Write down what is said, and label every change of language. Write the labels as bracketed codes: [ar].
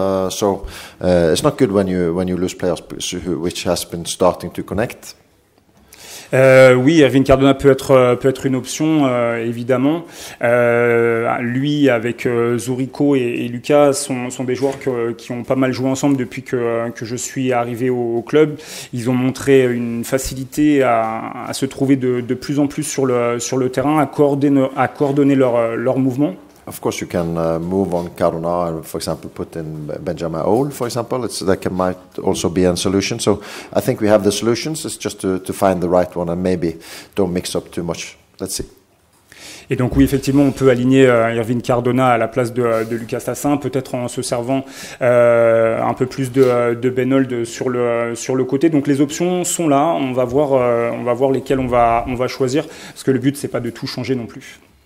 [en] So it's not good when you lose players which has been starting to connect. [fr] Oui, Ervin Cardona peut être une option, évidemment. Lui, avec Zurico et Lucas, sont des joueurs qui ont pas mal joué ensemble depuis que je suis arrivé au club. Ils ont montré une facilité à se trouver de plus en plus sur le terrain, à coordonner leurs mouvements. [en] Of course, you can move on Cardona and, for example, put in Benjamin Ole, for example. Might also be a solution. So I think we have the solutions. It's just to find the right one and maybe don't mix up too much. Let's see. [fr] Et donc oui, effectivement, on peut aligner Ervin Cardona à la place de Lucas Tassin, peut-être en se servant un peu plus de Benold sur le côté. Donc les options sont là. On va voir lesquelles on va choisir, parce que le but c'est pas de tout changer non plus.